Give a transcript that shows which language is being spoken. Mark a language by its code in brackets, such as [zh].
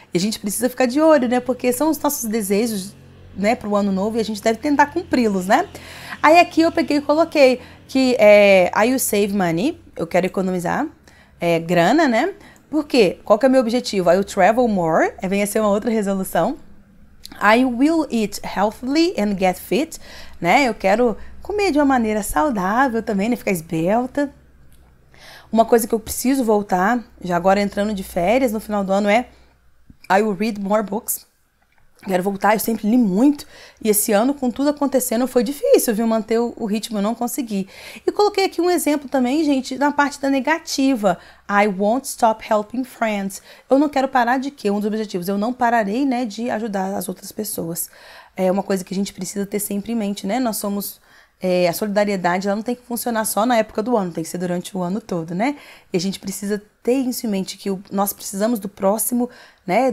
[pt] E a gente precisa ficar de olho, né? Porque são os nossos desejos, né, pro ano novo e a gente deve tentar cumpri-los, né? Aí aqui eu peguei e coloquei que [en] I will save money, [pt] eu quero economizar grana, né? Por quê? Qual que é o meu objetivo? [en] I will travel more, [pt] vem a ser uma outra resolução. [en] I will eat healthily and get fit, né? [pt] Eu quero comer de uma maneira saudável também, né? Ficar esbelta. Uma coisa que eu preciso voltar, já agora entrando de férias no final do ano, [en] I will read more books. [pt] Quero voltar, eu sempre li muito. E esse ano, com tudo acontecendo, foi difícil, viu? Manter o ritmo, eu não consegui. E coloquei aqui um exemplo também, gente, na parte da negativa. [en] I won't stop helping friends. [pt] Eu não quero parar de quê? Um dos objetivos. Eu não pararei, né, de ajudar as outras pessoas. É uma coisa que a gente precisa ter sempre em mente, né? Nós somos... a solidariedade, ela não tem que funcionar só na época do ano, tem que ser durante o ano todo, né? E a gente precisa ter isso em mente, que nós precisamos do próximo, né?